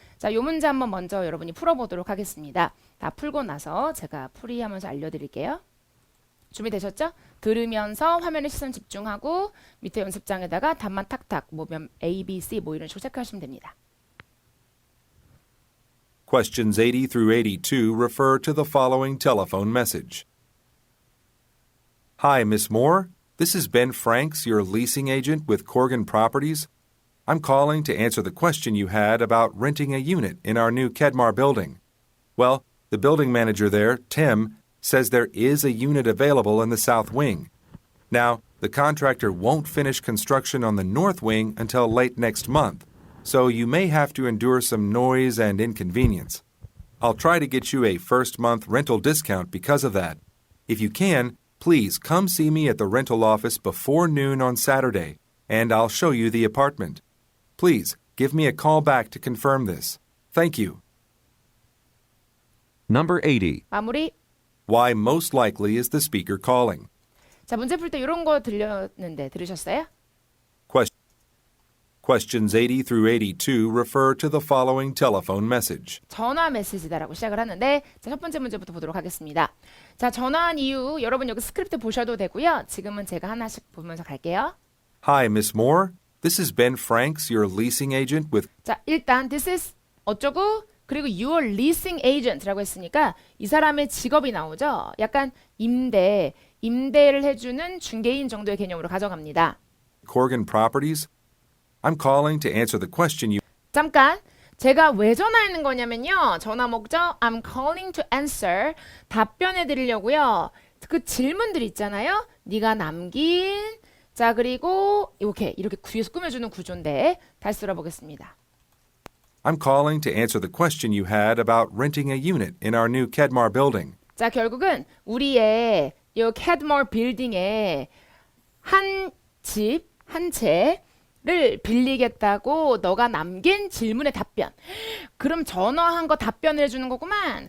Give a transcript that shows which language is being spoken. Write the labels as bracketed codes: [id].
[ko] 자, 요 문제 한번 먼저 여러분이 풀어보도록 하겠습니다. 다 풀고 나서 제가 풀이하면서 알려드릴게요. 준비되셨죠? 들으면서 화면에 시선 집중하고 밑에 연습장에다가 답만 탁탁 뭐 A, B, C 뭐 이런 식으로 체크하시면 됩니다. [en] Questions 80 through 82 refer to the following telephone message. Hi, Miss Moore. This is Ben Franks, your leasing agent with Corgan Properties. I'm calling to answer the question you had about renting a unit in our new Kedmar building. Well, the building manager there, Tim, says there is a unit available in the south wing. Now, the contractor won't finish construction on the north wing until late next month, so you may have to endure some noise and inconvenience. I'll try to get you a first month rental discount because of that. If you can, please come see me at the rental office before noon on Saturday, and I'll show you the apartment. Please give me a call back to confirm this. Thank you. Number 80. [ko] 마무리. [en] Why most likely is the speaker calling? [ko] 자, 문제 풀 때 이런 거 들렸는데 들으셨어요? [en] Questions 80 through 82 refer to the following telephone message. [ko] 전화 메시지다라고 시작을 하는데 자, 첫 번째 문제부터 보도록 하겠습니다. 자, 전화한 이유 여러분 여기 스크립트 보셔도 되고요. 지금은 제가 하나씩 보면서 갈게요. [en] Hi, Miss Moore. This is Ben Franks, your leasing agent with [ko] 자, 일단 this is 어쩌고 그리고 [en] your leasing agent [ko] 라고 했으니까 이 사람의 직업이 나오죠. 약간 임대를 해주는 중개인 정도의 개념으로 가져갑니다. [en] Corgan Properties. I'm calling to answer the question you [ko] 잠깐 제가 왜 전화하는 거냐면요. 전화 목적 [en] I'm calling to answer [ko] 답변해 드리려고요. 그 질문들 있잖아요. 네가 남긴 자 그리고 이렇게 뒤에서 꾸며주는 구조인데 다시 들어보겠습니다. [en] I'm calling to answer the question you had about renting a unit in our new Kedmar building. [ko] 자 결국은 우리의 이 캐드몰 빌딩에 한 채를 빌리겠다고 너가 남긴 질문의 답변. 그럼 전화한 거 답변을 해주는 거구만.